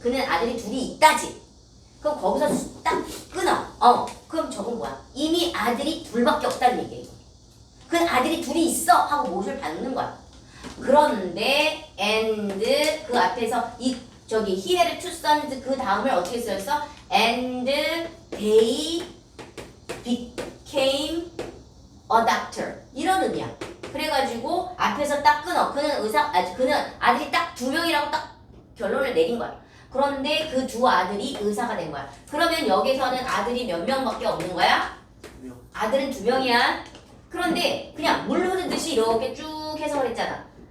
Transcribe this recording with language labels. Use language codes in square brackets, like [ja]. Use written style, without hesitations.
[ko] 그는 아들이 둘이 있다지. 그럼 거기서 딱 끊어. 그럼 저건 뭐야? 이미 아들이 둘밖에 없다는 얘기야. 그는 아들이 둘이 있어 하고 못을 받는 거야. 그런데 and 그 앞에서 [en] he had two sons [ko] 그 다음을 어떻게 쓰였어? [en] And they became a doctor [ko] 이런 의미야. 그래가지고 앞에서 딱 끊어. 그는 아들이 딱 2명이라고 딱 결론을 내린 거야. 그런데 그 두 아들이 의사가 된 거야. 그러면 여기서는 아들이 몇 명밖에 없는 거야? 아들은 2명이야. 그런데 그냥 물 흐르듯이 이렇게 쭉 해석을 했잖아.